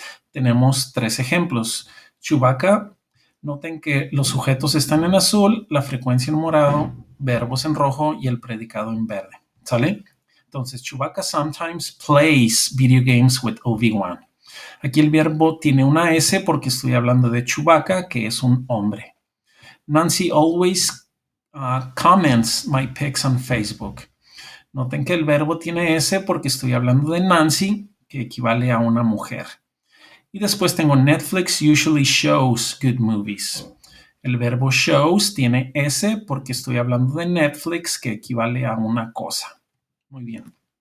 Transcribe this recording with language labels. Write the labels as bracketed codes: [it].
[es] Tenemos 3 ejemplos. Chewbacca, noten que los sujetos están en azul, la frecuencia en morado, verbos en rojo y el predicado en verde. ¿Sale? Entonces, [en] Chewbacca sometimes plays video games with Obi-Wan. [es] Aquí el verbo tiene una S porque estoy hablando de Chewbacca, que es un hombre. [en] Nancy always comments my pics on Facebook. [es] Noten que el verbo tiene S porque estoy hablando de Nancy, que equivale a una mujer. Y después tengo [en] Netflix usually shows good movies. [es] El verbo shows tiene S porque estoy hablando de Netflix, que equivale a una cosa. Muy bien.